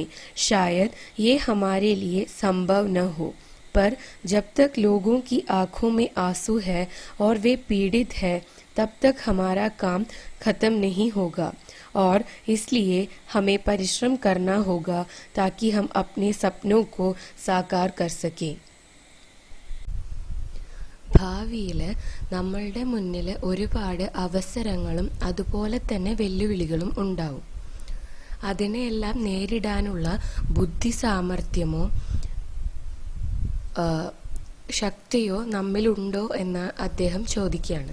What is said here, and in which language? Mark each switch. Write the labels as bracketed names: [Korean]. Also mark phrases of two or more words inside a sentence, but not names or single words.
[Hindi] शायद ये हमारे लिए संभव न हो, पर जब तक लोगों की आंखों में आंसू है और वे पीड़ित है तब तक हमारा काम खत्म नहीं होगा. और इसलिए हमें परिश्रम करना होगा ताकि हम अपने सपनों को साकार कर सकें. [Malayalam] ഭാവിയിൽ നമ്മളുടെ മുന്നിൽ ഒരുപാട് അവസരങ്ങളും അതുപോലെ തന്നെ വെല്ലുവിളികളും ഉണ്ടാവും. അതിനെയെല്ലാം നേരിടാനുള്ള ബുദ്ധി സാമർഥ്യമോ ശക്തിയോ നമ്മിലുണ്ടോ എന്ന് അദ്ദേഹം ചോദിക്കുകയാണ്.